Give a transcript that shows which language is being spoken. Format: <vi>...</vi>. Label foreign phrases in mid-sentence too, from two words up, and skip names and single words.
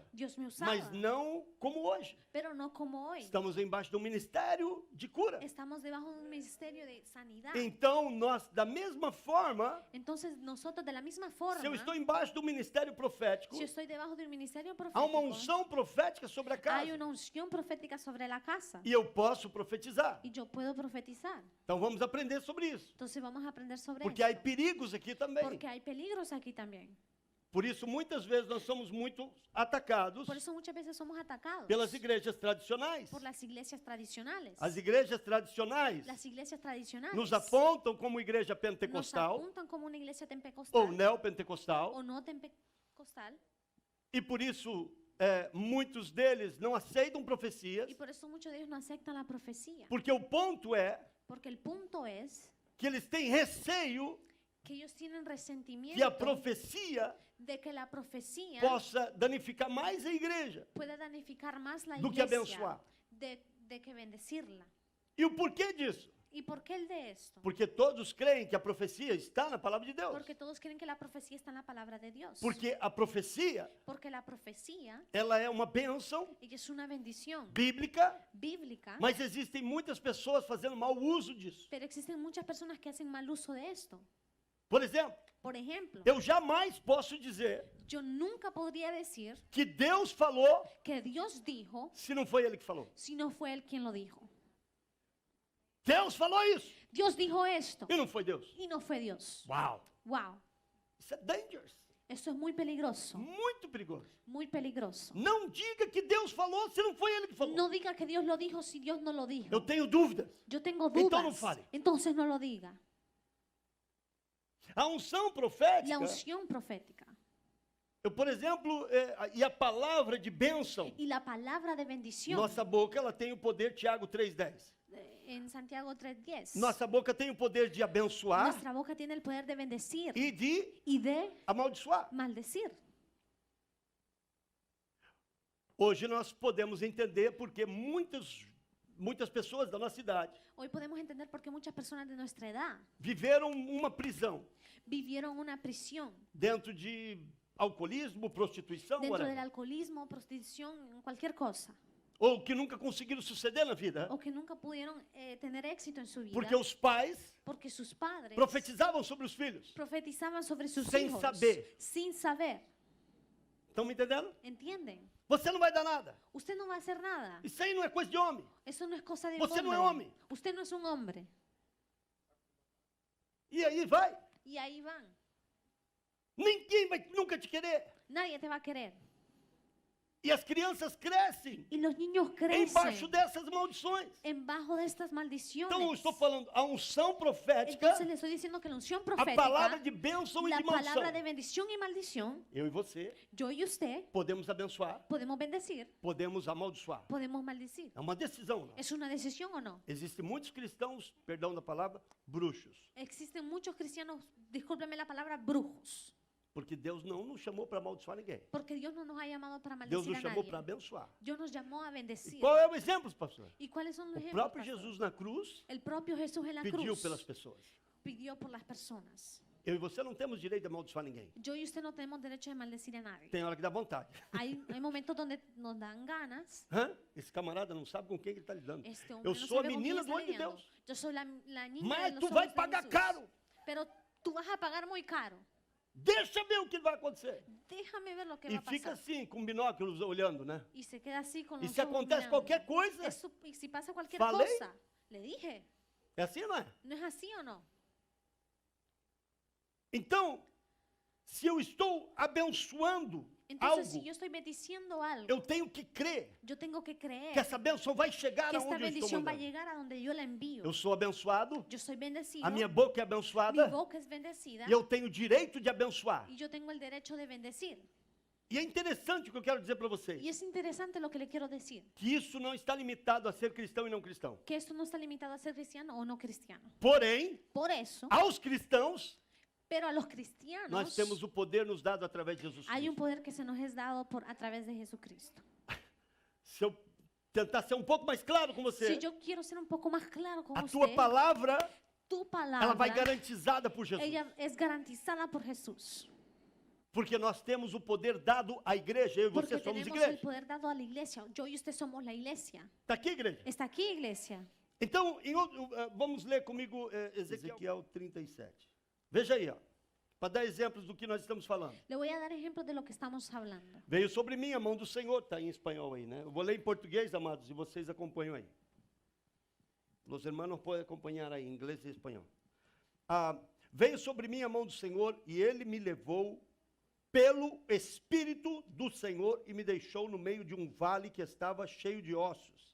<es>Dios me usaba,</es> <pt>mas não como hoje.</pt> <es>pero no como hoy.</es> <pt>Estamos embaixo do ministério de cura.</pt> <es>Estamos debajo de un ministerio de sanidad.</es> <pt>Então, nós, da mesma forma,</pt> <es>Entonces nosotros de la misma</es> <pt>se eu</pt> <es>forma,</es> <pt>estou embaixo do ministério profético,</pt> <es>si yo estoy debajo de un ministerio</es> <pt>há uma</pt> <es>profético,</es> <pt>unção profética sobre a</pt> <es>hay</es> <pt>casa.</pt> <es>una unción profética sobre la casa</es> <pt>E eu posso profetizar.</pt> <es>y yo puedo profetizar.</es> <pt>Então vamos aprender sobre isso.</pt> <es>Entonces vamos a aprender sobre</es> <pt>Porque há</pt> <es>esto.</es> <pt>perigos aqui também.</pt> <es>Porque hay peligros aquí también.</es> <pt>Por isso, muitas vezes, nós somos muito atacados</pt> <es>Por eso muchas veces somos atacados</es> <pt>pelas igrejas tradicionais.</pt> <es>por las iglesias tradicionales.</es> <pt>As igrejas tradicionais</pt> <es>Las iglesias tradicionales</es> <pt>nos apontam como igreja</pt> <es>nos</es> <pt>pentecostal</pt> <es>apuntan como una iglesia</es> <pt>ou</pt> <es>pentecostal</es> <pt>neopentecostal.</pt> <es>o no pentecostal.</es> <pt>E por isso, muitos deles não aceitam profecias.</pt> <es>Y por eso muchos de ellos no aceptan la profecía.</es> <pt>Porque o ponto é</pt> <es>Porque el punto es</es> <pt>que eles têm receio</pt> <es>que ellos tienen</es> <pt>que a</pt> <es>resentimiento</es> <pt>profecia</pt> <es>de que la profecía</es> <pt>possa danificar mais a igreja</pt> <es>pueda danificar más la</es> <pt>do que</pt> <es>iglesia</es> <pt>abençoar.</pt> <es>de que bendecirla.</es> <pt>E o porquê disso?</pt> <es>¿Y por qué el de esto?</es> <pt>Porque todos creem que a profecia está na palavra de Deus.</pt> <es>Porque todos creen que la profecía está en la palabra de Dios.</es> <pt>Porque a profecia,</pt> <es>Porque la profecía</es> <pt>ela é uma bênção</pt> <es>ella es una bendición</es> <pt>bíblica,</pt> <es>bíblica,</es> <pt>mas existem muitas pessoas fazendo mau uso disso.</pt> <es>pero existen muchas personas que hacen mal uso de esto.</es> <pt>Por exemplo,</pt> <es>Por ejemplo,</es> <pt>eu jamais posso dizer</pt> <es>yo nunca podría decir</es> <pt>que Deus falou</pt> <es>que Dios dijo</es> <pt>se não foi Ele que falou.</pt> <es>si no fue Él quien lo dijo.</es> <pt>Deus falou isso</pt> <es>Dios dijo esto</es> <pt>e não foi Deus.</pt> <es>y no fue Dios.</es> <pt>Uau!</pt> <es>Wow,</es> <pt>Isso é dangerous.</pt> <es>eso es muy peligroso,</es> <pt>Muito perigoso.</pt> <es>muy peligroso.</es> <pt>Não diga que Deus falou se não foi Ele que falou.</pt> <es>No diga que Dios lo dijo si Dios no lo dijo.</es> <pt>Eu tenho dúvidas.</pt> <es>Yo tengo Entonces no dudas,</es> <pt>fale.</pt> <es>entonces no lo diga.</es> <pt>A unção</pt> <es>La</es> <pt>profética,</pt> <es>unción profética</es> <pt>eu, por exemplo, e a palavra de bênção,</pt> <es>y la palabra de bendición.</es> <pt>nossa boca ela tem o poder, Tiago 3,10.</pt> <es>En Santiago 3:10.</es> <pt>Nossa boca tem o poder de abençoar</pt> <es>Nuestra boca tiene el poder de bendecir</es> <pt>e de</pt> <es>y de</es> <pt>amaldiçoar.</pt> <es>maldecir.</es> <pt>Hoje nós podemos entender porque muitas pessoas da nossa idade</pt> <es>Hoy podemos entender por qué muchas personas de nuestra edad</es> <pt>viveram uma prisão</pt> <es>vivieron una prisión</es> <pt>dentro de alcoolismo, prostituição,</pt> <es>dentro del</es> <pt>whatever,</pt> <es>alcoholismo, prostitución, cualquier cosa.</es> <pt>ou que nunca conseguiram suceder na vida,</pt> <es>O que nunca pudieron tener éxito en su vida.</es> <pt>porque os pais</pt> <es>Porque sus padres</es> <pt>profetizavam sobre os filhos.</pt> <es>profetizaban sobre sus Sin hijos. saber. Sin saber.</es> <pt>Estão me entendendo?</pt> <es>¿Entienden?</es> <pt>Você não vai dar nada.</pt> <es>Usted no va a hacer nada.</es> <pt>Isso aí não é coisa de homem.</pt> <es>Eso no es cosa de un</es> <pt>Você</pt> <es>hombre.</es> <pt>não é homem.</pt> <es>Usted no es un hombre.</es> <pt>E aí vai.</pt> <es>Y ahí van.</es> <pt>Ninguém vai nunca te querer.</pt> <es>Nadie te va a querer.</es> <pt>E as crianças crescem</pt> <es>Y los niños</es> <pt>embaixo</pt> <es>crecen</es> <pt>dessas maldições.</pt> <es>embajo de estas maldiciones.</es> <pt>Então eu estou falando, a unção profética,</pt> <es>Entonces le estoy diciendo que la unción</es> <pt>a palavra</pt> <es>profética,</es> <pt>de bênção e</pt> <es>la</es> <pt>de maldição.</pt> <es>palabra de bendición y maldición,</es> <pt>Eu e você</pt> <es>yo y usted</es> <pt>podemos abençoar,</pt> <es>podemos bendecir,</es> <pt>podemos amaldiçoar.</pt> <es>podemos maldecir.</es> <pt>É uma decisão. Não?</pt> <es>¿Es una decisión o no?</es> <pt>Existem muitos cristãos, perdão da palavra, bruxos.</pt> <es>Existen muchos cristianos, discúlpeme la palabra, brujos.</es> <pt>Porque Deus não nos chamou para amaldiçoar ninguém.</pt> <es>Porque Dios no nos ha llamado para</es> <pt>Deus</pt> <es>maldecir</es> <pt>nos</pt> <es>a</es> <pt>chamou</pt> <es>nadie.</es> <pt>para abençoar.</pt> <es>Dios nos llamó a</es> <pt>E</pt> <es>bendecir.</es> <pt>qual é o exemplo, pastor?</pt> <es>¿Y cuáles son los</es> <pt>O</pt> <es>ejemplos?</es> <pt>próprio</pt> <es>pastor?</es> <pt>Jesus na cruz</pt> <es>El propio Jesús en la</es> <pt>pediu</pt> <es>cruz</es> <pt>pelas pessoas.</pt> <es>pidió por las personas.</es> <pt>Eu e você não temos direito de amaldiçoar ninguém.</pt> <es>Yo y usted no tenemos derecho de maldecir a nadie.</es> <pt>Tem hora que dá vontade.</pt> <es>Hay momentos donde nos dan ganas.</es> <pt>Hã? Esse camarada não sabe com quem ele está lidando.</pt> <es>Este hombre</es> <pt>Eu</pt> <es>no</es> <pt>sou a</pt> <es>sabe con</es> <pt>menina</pt> <es>quién</es> <pt>do</pt> <es>está</es> <pt>olho de</pt> <es>lidiando.</es> <pt>Deus.</pt> <es>Yo soy la niña de</es> <pt>Mas</pt> <es>los</es> <pt>tu</pt> <es>ojos</es> <pt>vai</pt> <es>de</es> <pt>pagar</pt> <es>Jesús.</es> <pt>caro.</pt> <es>Pero tú vas a pagar muy caro.</es> <pt>Deixa ver o que vai acontecer.</pt> <es>Déjame ver lo que</es> <pt>E</pt> <es>va a</es> <pt>fica</pt> <es>pasar.</es> <pt>assim, com binóculos olhando, né?</pt> <es>Y se queda así con</es> <pt>E</pt> <es>los</es> <pt>se</pt> <es>ojos</es> <pt>acontece</pt> <es>mirando.</es> <pt>qualquer coisa,</pt> <es>Y si pasa cualquier</es> <pt>Falei.</pt> <es>cosa, le dije,</es> <pt>é assim, não é?</pt> <es>¿no es así o no?</es> <pt>Então, se eu estou abençoando</pt> <es>Entonces, si</es> <pt>algo,</pt> <es>yo estoy bendiciendo algo,</es> <pt>eu tenho que crer</pt> <es>yo tengo que creer</es> <pt>que essa bênção vai chegar</pt> <es>que esta</es> <pt>aonde eu estou</pt> <es>bendición va a</es> <pt>mandando.</pt> <es>llegar a donde yo la envío.</es> <pt>Eu sou abençoado,</pt> <es>Yo soy bendecido,</es> <pt>a minha boca é</pt> <es>mi</es> <pt>abençoada</pt> <es>boca es bendecida</es> <pt>e eu tenho o direito de abençoar.</pt> <es>y yo tengo el derecho de bendecir.</es> <pt>E é interessante o que eu quero dizer para vocês,</pt> <es>Y es interesante lo que le quiero decir,</es> <pt>que isso não está limitado a ser cristão e não cristão.</pt> <es>que esto no está limitado a ser cristiano o no cristiano.</es> <pt>Porém,</pt> <es>Por eso,</es> <pt>aos cristãos,</pt> <es>pero a los</es> <pt>nós</pt> <es>cristianos</es> <pt>temos o poder nos dado através de Jesus</pt> <es>hay un</es> <pt>Cristo.</pt> <es>poder que se nos es dado a través de Jesucristo.</es> <pt>Se eu tentar ser um pouco mais claro com você,</pt> <es>Si yo quiero ser un poco más claro con</es> <pt>a tua</pt> <es>usted,</es> <pt>palavra,</pt> <es>tu</es> <pt>ela vai</pt> <es>palabra,</es> <pt>garantizada por Jesus.</pt> <es>ella es garantizada por Jesús.</es> <pt>Porque nós temos o poder dado à igreja, eu e</pt> <es>Porque</es> <pt>você</pt> <es>somos tenemos el</es> <pt>igreja.</pt> <es>poder dado a la iglesia. Yo y usted somos la iglesia.</es> <pt>Está aqui, igreja?</pt> <es>Está aquí, iglesia.</es> <pt>Então, vamos ler comigo Ezequiel 37. Veja aí, ó, para dar exemplos do que nós estamos falando.</pt> <es>Le voy a dar ejemplos de lo que estamos hablando.</es> <pt>Veio sobre mim a mão do Senhor, está em espanhol aí, né? Eu vou ler em português, amados, e vocês acompanham aí. Os irmãos podem acompanhar aí, em inglês e espanhol. Veio sobre mim a mão do Senhor, e ele me levou pelo Espírito do Senhor e me deixou no meio de um vale que estava cheio de ossos.</pt>